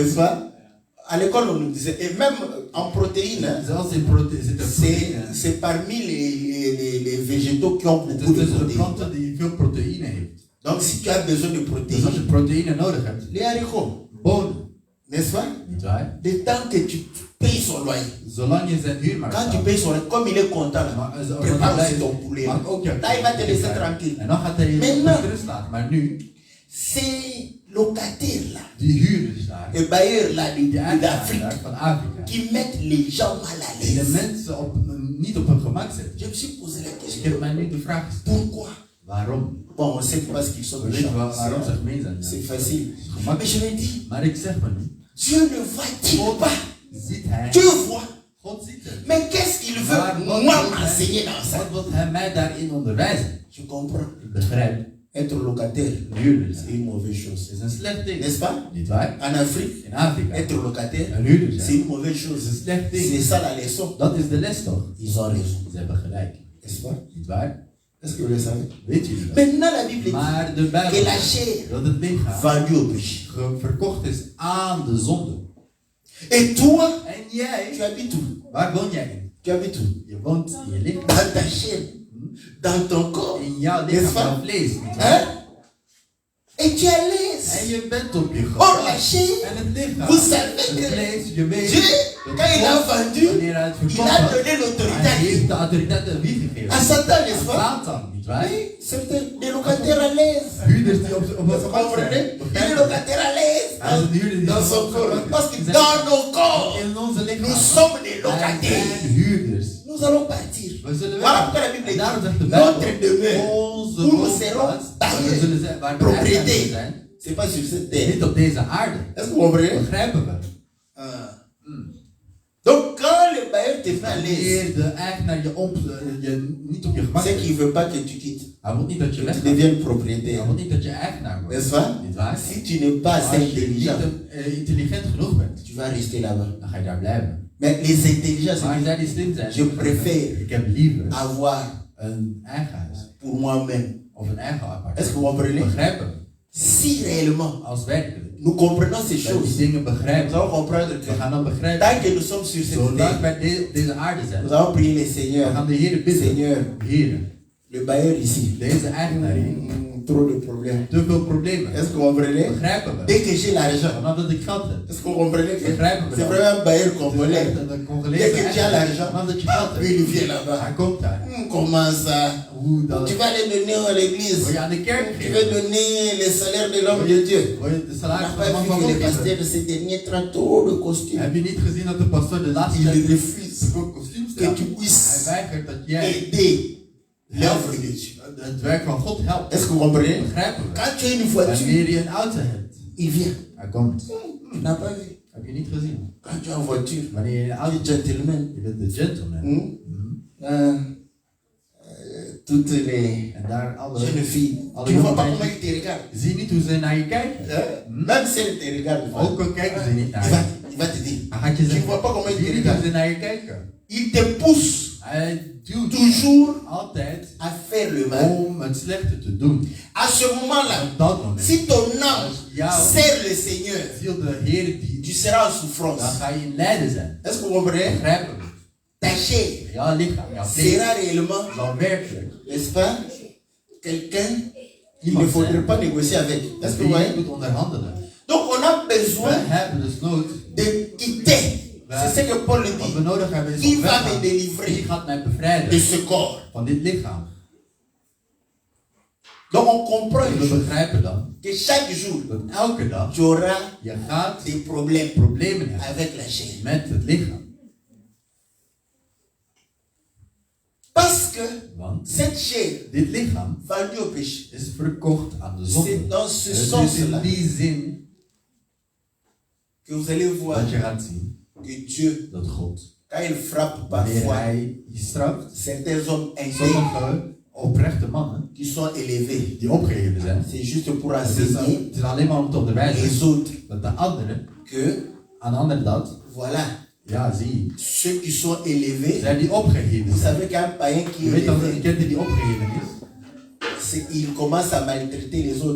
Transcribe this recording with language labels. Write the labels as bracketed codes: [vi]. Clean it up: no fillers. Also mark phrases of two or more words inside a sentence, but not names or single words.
[fr] N'est-ce pas? À l'école, on nous disait, et même en protéines, hein, [nl] Zelfs in zit er proteïne. [fr] c'est parmi les végétaux qui ont [nl] Het is [fr] beaucoup de [nl] tussen de [fr] protéines. [nl] planten die veel proteïne heeft. [fr] Donc si tu as besoin de [nl] Dus als je [fr] protéines, [nl] proteïne nodig hebt, [fr] les haricots, [nl] bonen, [fr] n'est-ce pas? [nl] niet waar? [fr] Le temps que tu payes son loyer. [nl] Zolang je zijn huur maar [fr] Quand tu [nl] betaalt. [fr] payes son loyer, comme il est content, là, [nl] Maar als [fr] prépare [nl] hij [fr] aussi [nl] blij [fr] ton [nl] is, [fr] poulet. [nl] maak ook jouw [fr] Là, il va te laisser [nl] kip. [fr] tranquille. [nl] En dan gaat hij je [fr] Maintenant. [nl] met rust laten. Maar nu, [fr] Ces locataires là, [nl] die huurders daar, [fr] les bailleurs là [nl] die eigenaren [fr] d'Afrique, [nl] daar van Afrika, [fr] qui mettent les gens mal à [nl] die de [fr] l'aise. [nl] mensen niet op hun gemak zetten. [fr] Je me suis posé la [nl] Ik [fr] question, [nl] heb mij nu de vraag gesteld, [fr] pourquoi? [nl] waarom? [fr] Bon, on sait parce qu'ils sont [nl] We weten [fr] méchants. [nl] waarom ze gemeen zijn. [fr] C'est [nl] Ja. [fr] facile. [nl] Het is gemakkelijk. [fr] Mais je me dis, [nl] Maar ik zeg me nu, [fr] Dieu ne voit-il pas? [nl] ziet hij, [fr] Dieu voit. [nl] God ziet het. [fr] Mais qu'est-ce qu'il [nl] Maar [fr] veut [nl] wat [fr] moi [nl] wil hij- [fr] m'enseigner dans ça? [nl] Wat wil hij mij daarin onderwijzen? [fr] Je comprends. [nl] Ik begrijp, [fr] Être locataire, [nl] huurder [fr] c'est [nl] zijn [fr] une mauvaise chose. [nl] is een slecht ding. [fr] N'est-ce pas? [nl] Niet waar? [fr] En Afrique, [nl] In Afrika, [fr] être locataire, [nl] een huurder [fr] c'est [nl] zijn [fr] une mauvaise [nl] is [fr] chose. [nl] een slecht [fr] C'est [nl] ding. [fr] ça la leçon. [nl] Dat is de les toch? [fr] Ils ont raison. [nl] Ze hebben gelijk. [fr] N'est-ce pas? [nl] Niet waar? [fr] Est-ce que vous le savez? [nl] Weet jullie dat? [fr] Maintenant, la Bible dit [nl] Maar de [fr] que [nl] Bijbel [fr] la [nl] zegt [fr] chair [nl] dat het lichaam [fr] vendue au péché. [nl] verkocht is aan de zonde. [fr] Et toi, [nl] En [fr] tu [nl] jij, [fr] habites où? [nl] waar woon jij in? [fr] Tu habites où? [nl] Je woont in je lichaam. [fr] Dans ta chair, dans ton corps. [nl] In jouw [fr] N'est-ce [nl] lichaam, [fr] pas? [nl] jouw vlees. Niet waar? [fr] Hein? Et tu es à [nl] En [fr] l'aise. [nl] je bent op je [fr] Or, [nl] gemak. [fr] la chair, [nl] En het lichaam. [fr] vous savez [nl] Het [fr] que [nl] vlees, je weet. [fr] Dieu, [nl] dat [fr] quand il a [nl] God, [fr] vendu, [nl] wanneer hij het [fr] il [nl] verkocht [fr] a [nl] had, [fr] donné l'autorité à [nl] hij [fr] qui? [nl] heeft de autoriteit aan wie gegeven? [fr] À Satan, n'est-ce [nl] Aan [fr] pas? [nl] Satan, niet waar? [fr] Oui, c'est des locataires à l'aise. [nl] Huurders die op [fr] Vous [nl] het gemak [fr] comprenez? [nl] zijn. [fr] Il est locataire à l'aise [nl] Hij is een huurder die [fr] dans [nl] op [fr] son [nl] het [fr] corps. [nl] gemak [fr] Parce que [nl] zijn. [fr] dans nos corps, [nl] In onze [fr] nous [nl] lichaam. [fr] sommes des [nl] Wij [fr] locataires. [nl] zijn huurders. [fr] Nous allons partir. [nl] We zullen [fr] Voilà [nl] weg. [fr] pourquoi la Bible [nl] En daarom zegt [fr] dit [nl] de [fr] notre [nl] Bijbel, [fr] demeure, [nl] onze [fr] où nous [nl] woonplaats, [fr] serons [nl] waar we [fr] taillés, [nl] zullen zijn, waar we [fr] propriété. [nl] eigenaar zijn, [fr] c'est pas sur cette terre. [nl] niet op deze aarde. [fr] Est-ce que vous comprenez? [nl] Begrijpen we? [fr] Donc quand le bailleur te met à l'aise, [nl] Wanneer de eigenaar je niet op je gemak [fr] c'est [nl] zet, [fr] qu'il ne veut pas que tu quittes, [nl] hij wil niet dat je [fr] que tu [nl] weggaat. [fr] deviennes [nl] Hij [fr] propriétaire. [nl] wil niet dat je eigenaar wordt. [fr] N'est-ce pas? [nl] Niet waar? [fr] Si tu n'es pas assez [nl] Als je niet [fr] intelligent, [nl] intelligent genoeg bent, [fr] tu vas rester là-bas. [nl] dan ga je daar blijven. [fr] Mais les intelligents, [nl] Maar [fr] c'est [nl] zij die slim zijn, [fr] Je préfère [nl] ik heb liever [fr] avoir [nl] een eigen huis [fr] pour moi-même. [nl] of een eigen [fr] Est-ce [nl] appartement. [fr] que vous comprenez? [nl] Begrijpen we? [fr] Si réellement [nl] Als werkelijk [fr] nous comprenons ces [nl] dat die [fr] choses, [nl] dingen [fr] nous [nl] begrijpen, [fr] allons comprendre [nl] we [fr] que [nl] gaan dan begrijpen. [fr] tant que nous sommes sur cette [nl] Zolang [fr] terre, [nl] wij op deze aarde zijn, [fr] nous allons prier le [nl] we [fr] Seigneur. [nl] gaan de Heer bidden. [fr] Seigneur, [nl] Heer, [fr] le bailleur ici, [nl] deze eigenaar hier, [fr] trop de problèmes. [nl] te veel problemen. [fr] Est-ce que vous comprenez? [nl] Begrijpen we? [fr] Dès que j'ai l'argent, [nl] Vanaf dat ik geld heb. [fr] est-ce que vous comprenez que [nl] Begrijpen we [fr] c'est [nl] dat? [fr] vraiment un bailleur [nl] Het is [fr] congolais? [nl] echt een Congolese [fr] Dès que tu as [nl] eigenaar. [fr] l'argent, [nl] Vanaf dat je geld [fr] puis [nl] hebt. [fr] il vient là-bas. [nl] Hij komt daar. [fr] Comment ça? [nl] Hoe dan? [fr] Tu vas aller donner à l'église. [nl] Wil je aan de kerk [fr] Tu veux [nl] geven? [fr] donner les salaires de l'homme de Dieu. [nl] Wil je de [fr] On [nl] salaris [fr] n'a [nl] van de [fr] pas [nl] man [fr] vu [nl] van [fr] que [nl] God [fr] les [nl] geven? [fr] pasteurs de ces derniers traitent trop de costumes. [nl] Heb je niet gezien dat de pastoor de laatste [fr] Il [nl] tijd [fr] refuse [nl] te veel kostuums [fr] que [nl] draagt? [fr] tu [nl] Hij [fr] puisses [nl] weigert dat jij [fr] aider l'œuvre de Dieu. [nl] het werk van God helpt. [fr] Est-ce que vous comprenez? [nl] Begrijpen we? [fr] Quand tu as une voiture, [nl] Wanneer je een auto hebt, [fr] il vient. [nl] hij komt. [fr] Tu n'as pas vu. [nl] Heb je niet gezien? [fr] Quand tu as une voiture, [nl] Wanneer je een [fr] tu [nl] auto [fr] es gentleman. [nl] je bent de gentleman. [fr] Hmm? toutes les [nl] En daar alle, [fr] jeunes filles. [nl] alle [fr] Tu ne vois [nl] jonge [fr] pas comment [nl] meisjes, [fr] ils te regardent. [nl] zie je niet hoe ze naar je kijken. [fr] Hein? Même si elles te regardent, [nl] Ook al kijken ze niet [fr] il [nl] naar je. [fr] va te dire. [nl] Hij gaat je [fr] Tu ne [nl] zeggen, [fr] vois pas comment ils [nl] zie [fr] te [nl] je niet hoe [fr] regardent. [nl] ze naar je kijken. [fr] Ils te poussent [nl] Hij duwt [fr] toujours [nl] altijd [fr] à faire le mal. [nl] om het slechte te doen. [fr] À ce moment-là, [nl] Op dat moment, [fr] si ton âme [nl] als jouw [fr] sert le Seigneur, [nl] ziel de Heer [fr] tu [nl] dient, [fr] seras en [nl] dan [fr] souffrance. [nl] ga je in lijden zijn. [fr] Est-ce que vous comprenez? [nl] Begrijpen we? [fr] Ta chair [nl] Jouw lichaam, jouw vlees [fr] sera réellement, [nl] zal werkelijk [fr] n'est-ce pas, quelqu'un qu'il ne [nl] iemand [fr] faudrait [nl] zijn [fr] pas négocier avec. Est-ce que vous [nl] die je [fr] voyez? [nl] moet onderhandelen. [fr] Donc on a [nl] We [fr] besoin [nl] hebben dus nood, [fr] de quitter. C'est ce que Paul [nl] wat we [fr] dit. [nl] nodig hebben is [fr] Qui [nl] op [fr] va [nl] weg [fr] me [nl] gaan. Wie [fr] délivrer [nl] gaat mij [fr] de [nl] bevrijden [fr] ce corps? [nl] van dit lichaam? [fr] Donc on comprend [nl] En [fr] une [nl] we [fr] chose, [nl] begrijpen dan [fr] que chaque jour, [nl] dat elke dag [fr] tu auras [nl] je gaat [fr] des problèmes [nl] problemen hebben [fr] avec la chair. [nl] met het lichaam. [fr] Parce que [nl] Want [fr] cette chair [nl] dit lichaam [fr] vendue au péché, [nl] is verkocht aan de [fr] c'est [nl] zonde. [fr] dans ce [nl] Het is [fr] sens-là [nl] in die zin [fr] que vous allez voir [nl] dat je gaat zien [fr] que Dieu, [nl] dat God, [fr] quand il frappe [nl] wanneer [fr] parfois [nl] hij je straft, [fr] certains hommes intègres [nl] sommige oprechte mannen [fr] qui sont élevés, [nl] die opgeheven zijn, [fr] c'est juste pour [nl] het [fr] enseigner [nl] is alleen maar om te onderwijzen [fr] les autres [nl] dat de anderen, [fr] que, [nl] aan de anderen dat, [fr] voilà, [nl] ja zie je, [fr] ceux qui sont élevés, [nl] zijn die opgeheven [fr] vous [nl] zijn. [fr] savez qu'un païen qui [nl] Je [fr] est [nl] weet dat een [fr] élevé, [nl] kind die opgeheven is, [fr] il commence à maltraiter les autres.